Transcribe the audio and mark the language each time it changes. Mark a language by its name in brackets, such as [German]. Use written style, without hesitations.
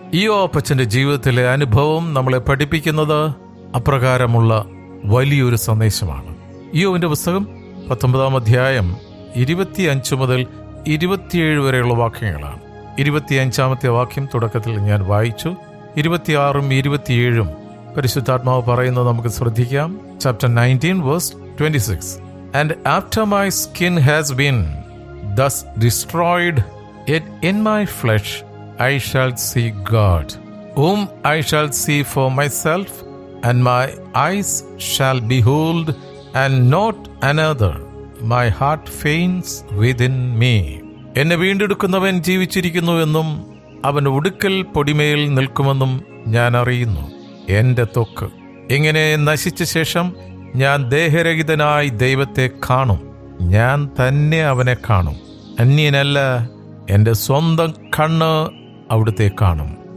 [Malayalam] ഇയ്യോബച്ചന്റെ ജീവിതത്തിലെ അനുഭവം നമ്മളെ പഠിപ്പിക്കുന്നത് അപ്രകാരമുള്ള വലിയൊരു സന്ദേശമാണ്. ഇയ്യോബിന്റെ പുസ്തകം 19 അധ്യായം 25 മുതൽ 27 വരെയുള്ള വാക്യങ്ങളാണ്. 25-ാമത്തെ വാക്യം തുടക്കത്തിൽ ഞാൻ വായിച്ചു. 26-ഉം 27-ഉം പരിശുദ്ധാത്മാവ് പറയുന്നത് നമുക്ക് ശ്രദ്ധിക്കാം. [English] Chapter 19 verse 26. And after my skin has been thus destroyed, yet in my flesh I shall see God, whom I shall see for myself, and my eyes shall behold, and not another. My heart faints within me. [Malayalam] എന്നെ വീണ്ടെടുക്കുന്നവൻ ജീവിച്ചിരിക്കുന്നുവെന്നും അവൻ ഉടുക്കൽ പൊടിമേൽ നിൽക്കുമെന്നും ഞാൻ അറിയുന്നു. എന്റെ ത്വക്ക് ഇങ്ങനെ നശിച്ച ശേഷം ഞാൻ ദേഹരഹിതനായി ദൈവത്തെ കാണും. ഞാൻ തന്നെ അവനെ കാണും, അന്യനല്ല. എന്റെ സ്വന്തം കണ്ണ് അവിടുത്തെ കാണും.